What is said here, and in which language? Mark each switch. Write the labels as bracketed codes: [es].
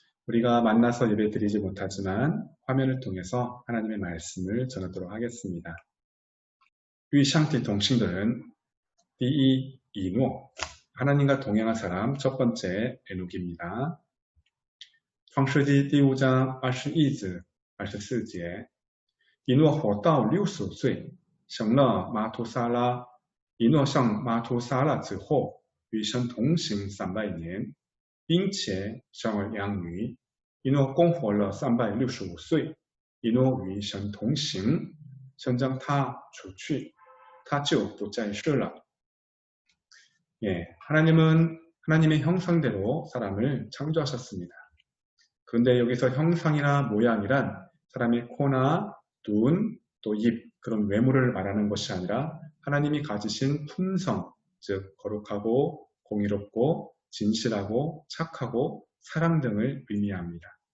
[ko] 우리가 만나서 예배드리지 못하지만 화면을 통해서 하나님의 말씀을 전하도록 하겠습니다. [zh] 与上帝同行的人 第一 [ko] 이노 하나님과 동행한 사람 첫 번째 에녹입니다. [zh] 创世纪第5장 21절 24节 이노 活到60岁生了玛图撒拉以诺上玛图撒拉之后与神同行300年并且生儿养女，以诺共活了365岁。以诺与神同行，神将他除去，他就不再世了。 [ko] 예, 하나님은 하나님의 형상대로 사람을 창조하셨습니다. 그런데 여기서 형상이나 모양이란 사람의 코나 눈, 또 입, 그런 외모를 말하는 것이 아니라 하나님이 가지신 품성, 즉 거룩하고 공의롭고 진실하고 착하고 사랑 등을 의미합니다.